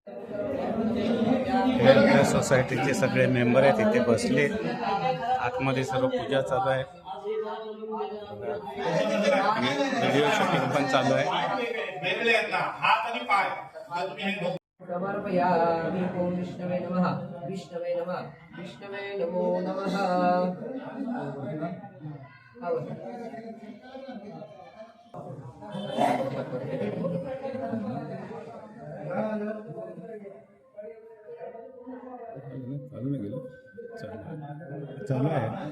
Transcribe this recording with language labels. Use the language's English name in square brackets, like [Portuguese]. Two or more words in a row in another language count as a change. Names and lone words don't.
[Marathi] हे आपल्या सोसायटीचे सगळे मेंबर आहेत इथे बसले आतमध्ये सर्व पूजा चालू आहे [English] video shooting [Marathi] पण चालू आहे [Sanskrit] समर्पयामि ओम विष्णवे नमः विष्णवे नमः विष्णवे नमो नमः [Marathi] चालू आहे